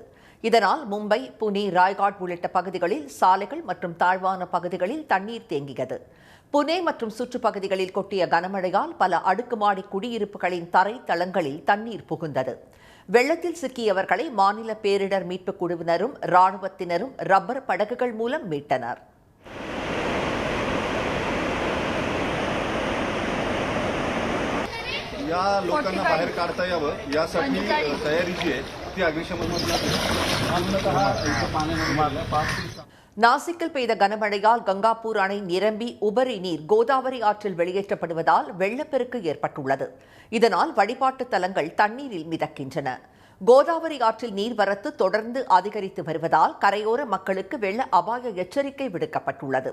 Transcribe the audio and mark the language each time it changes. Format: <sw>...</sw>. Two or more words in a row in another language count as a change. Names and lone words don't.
<ta>இதனால் மும்பை, புனே, ராய்காட் உள்ளிட்ட பகுதிகளில் சாலைகள் மற்றும் தாழ்வான பகுதிகளில் தண்ணீர் தேங்கியது. புனே மற்றும் சுற்றுப்பகுதிகளில் கொட்டிய கனமழையால் பல அடுக்குமாடி குடியிருப்புகளின் தரை தளங்களில் தண்ணீர் புகுந்தது. வெள்ளத்தில் சிக்கியவர்களை மாநில பேரிடர் மீட்புக் குழுவினரும் ராணுவத்தினரும் ரப்பர் படகுகள் மூலம் மீட்டனர்.</ta> <mr>या लोकांना बाहेर काढता यावं यासाठी तयारी जी आहे ती अग्निशमन</mr> <ta>நாசிக்கில் பெய்த கனமழையால் கங்காபூர் அணை நிரம்பி உபரி நீர் கோதாவரி ஆற்றில் வெளியேற்றப்படுவதால் வெள்ளப்பெருக்கு ஏற்பட்டுள்ளது. இதனால் வழிபாட்டு தலங்கள் தண்ணீரில் மிதக்கின்றன. கோதாவரி ஆற்றில் நீர்வரத்து தொடர்ந்து அதிகரித்து வருவதால் கரையோர மக்களுக்கு வெள்ள அபாய எச்சரிக்கை விடுக்கப்பட்டுள்ளது.</ta>